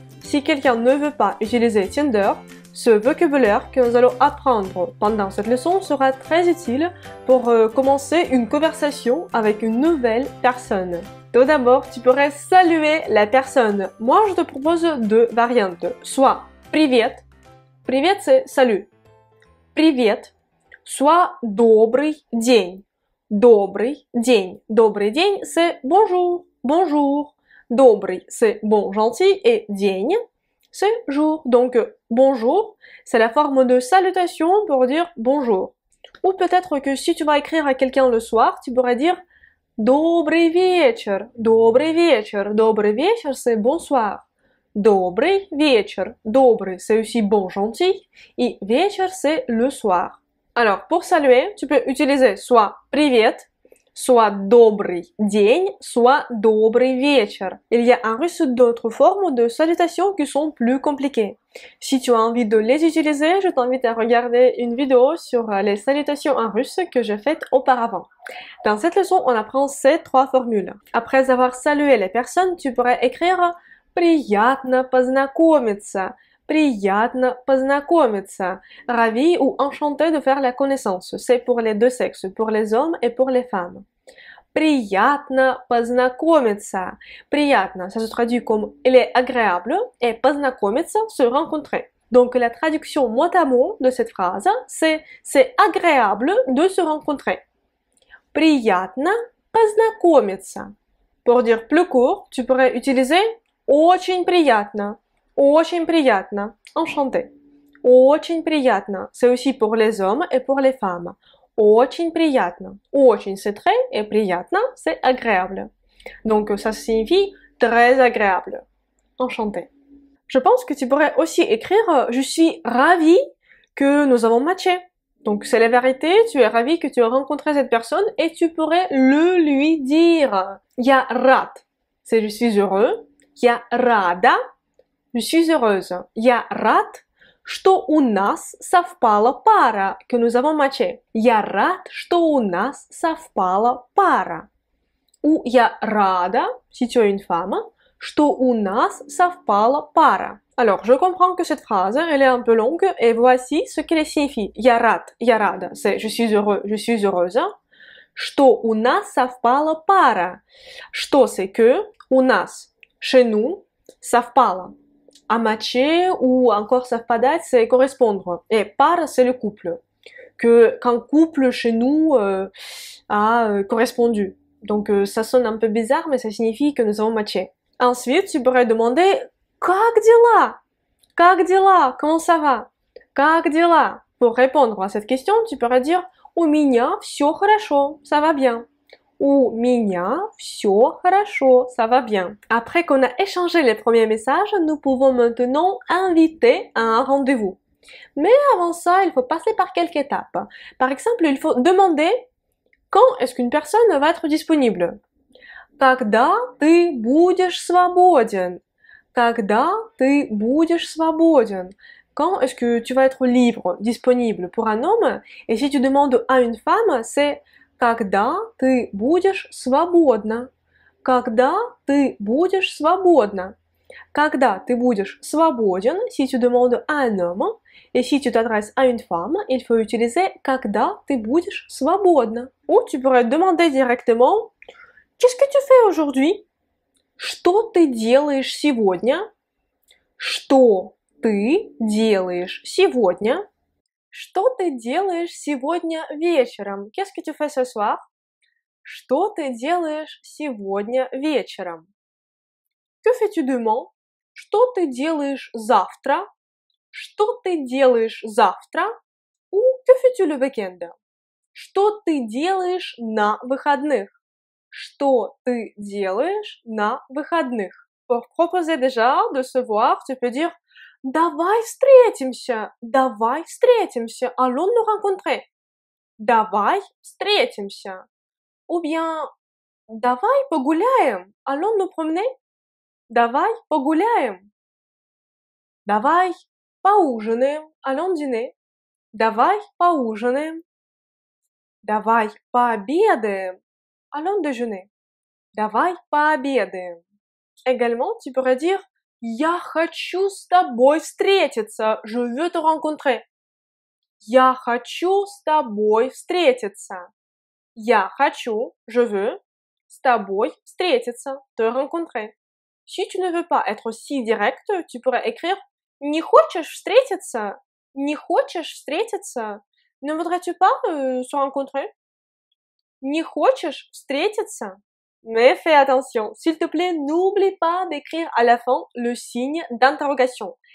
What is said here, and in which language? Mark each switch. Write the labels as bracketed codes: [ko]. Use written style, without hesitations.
[fr] Si quelqu'un ne veut pas utiliser Tinder, ce vocabulaire que nous allons apprendre pendant cette leçon sera très utile pour commencer une conversation avec une nouvelle personne. Tout d'abord, tu pourrais saluer la personne. Moi, je te propose deux variantes. Soit «Привет». «Привет» c'est «salut». [ru] «Привет». Soit «Добрый день». «Добрый день». «Добрый день» [fr] c'est «bonjour». «Bonjour». «Добрый» c'est «bon», «gentil» et «день» c'est jour. Donc, bonjour, c'est la forme de salutation pour dire bonjour. Ou peut-être que si tu vas écrire à quelqu'un le soir, tu pourrais dire [ru] Добрый вечер, добрый вечер. Добрый вечер, [fr] c'est bonsoir. [ru] Добрый вечер. [fr] Добрый, c'est aussi bon, gentil. Et вечер, c'est le soir. Alors, pour saluer, tu peux utiliser soit привет, soit [ru] добрый день, [fr] soit [ru] добрый вечер. [fr] Il y a en russe d'autres formes de salutations qui sont plus compliquées. Si tu as envie de les utiliser, je t'invite à regarder une vidéo sur les salutations en russe que j'ai faite auparavant. Dans cette leçon, on apprend ces trois formules. Après avoir salué les personnes, tu pourrais écrire [ru] «Приятно познакомиться». Приятно познакомиться. [fr] Ravi ou enchanté de faire la connaissance. C'est pour les deux sexes, pour les hommes et pour les femmes. [ru] Приятно познакомиться. [fr] Приятно, ça se traduit comme il est agréable et познакомиться, se rencontrer. Donc la traduction mot à mot de cette phrase, c'est agréable de se rencontrer. [ru] Приятно познакомиться. [fr] Pour dire plus court, tu pourrais utiliser [ru] очень приятно. Очень приятно. Enchanté. Очень приятно. [fr] C'est aussi pour les hommes et pour les femmes. [ru] Очень приятно. [fr] Очень c'est très et приятно c'est agréable. Donc ça signifie très agréable. Enchanté. Je pense que tu pourrais aussi écrire je suis ravie que nous avons matché. Donc c'est la vérité, tu es ravi que tu as rencontré cette personne et tu pourrais le lui dire. [ru] Я рад. [fr] C'est je suis heureux. [ru] Я рада. [fr] Je suis heureuse. [ru] Я рад, что у нас совпала пара, [fr] que nous avons matché. [ru] Я рад, что у нас совпала пара. Ou я рада, [fr] si tu es une femme, [ru] что у нас совпала пара. [fr] Alors, je comprends que cette phrase, elle est un peu longue, et voici ce qu'elle signifie. [ru] Я рада, [fr] c'est je suis heureux, je suis heureuse. [ru] Что у нас совпала пара. [fr] Что c'est que, [ru] у нас, [fr] chez nous, совпала. À matcher ou encore совпадать, c'est correspondre. Et par, c'est le couple. Qu'un couple chez nous a correspondu. Donc ça sonne un peu bizarre, mais ça signifie que nous avons matché. Ensuite, tu pourrais demander [ru] Как дела? Как дела? [fr] Comment ça va? [ru] Как дела? [fr] Pour répondre à cette question, tu pourrais dire [ru] У меня все хорошо, [fr] ça va bien. [ru] У меня все хорошо, [fr] ça va bien. Après qu'on a échangé les premiers messages, nous pouvons maintenant inviter à un rendez-vous. Mais avant ça, il faut passer par quelques étapes. Par exemple, il faut demander quand est-ce qu'une personne va être disponible. [ru] Когда ты будешь свободен? Когда ты будешь свободен? [fr] Quand est-ce que tu vas être libre, disponible pour un homme? Et si tu demandes à une femme, c'est [ru] Когда ты будешь свободна? Когда ты будешь свободна? Когда ты будешь свободен, [fr] si tu demandes à un homme, et si tu t'adresses à une femme, il faut utiliser [ru] когда ты будешь свободна. [fr] Ou tu pourrais demander directement Qu'est-ce que tu fais aujourd'hui? [ru] Что ты делаешь сегодня? Что ты делаешь сегодня? Что ты делаешь сегодня вечером? [fr] Qu'est-ce que tu fais ce soir? [ru] Что ты делаешь сегодня вечером? [fr] Que fais-tu demain? [ru] Что ты делаешь завтра? Что ты делаешь завтра? [fr] Ou que fais-tu le week-end? [ru] Что ты делаешь на выходных? Что ты делаешь на выходных? [fr] Pour proposer déjà de se voir, tu peux dire [ru] Давай встретимся, давай встретимся, [fr] allons nous rencontrer. [ru] Давай встретимся. [fr] Ou bien [ru] Давай погуляем, [fr] allons nous promener. [ru] Давай погуляем. Давай поужинаем, [fr] allons dîner. [ru] Давай поужинаем. Давай пообедаем, [fr] allons déjeuner. [ru] Давай пообедаем. [fr] Également, tu pourrais dire [ru] Я хочу с тобой встретиться, [fr] je veux te rencontrer. [ru] Я хочу с тобой встретиться. Я хочу, [fr] je veux, [ru] с тобой встретиться, [fr] te rencontrer. Si tu ne veux pas être si direct, tu pourrais écrire [ru] Не хочешь встретиться? Не хочешь встретиться? [fr] Ne voudrais-tu pas se rencontrer? [ru] Не хочешь встретиться? [fr] Mais fais attention, s'il te plaît, n'oublie pas d'écrire à la fin le signe d'interrogation.